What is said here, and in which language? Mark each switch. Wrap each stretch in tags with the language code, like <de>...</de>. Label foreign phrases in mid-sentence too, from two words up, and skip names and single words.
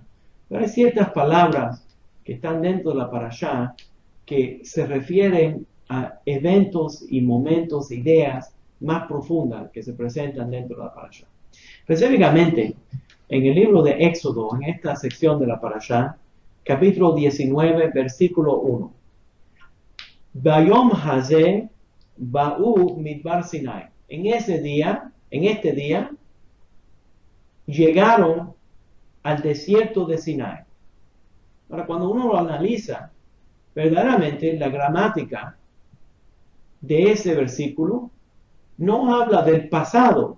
<es>Pero hay ciertas palabras que están dentro de la parashá que se refieren a eventos y momentos, ideas más profundas que se presentan dentro de la parashá. Específicamente, en el libro de Éxodo, en esta sección de la parashá, capítulo 19, versículo 1.</es> <he>ביום הזה באו מדבר סיני.</he> <es>En este día, llegaron al desierto de Sinai. Ahora, cuando uno lo analiza, verdaderamente la gramática de ese versículo no habla del pasado.</es>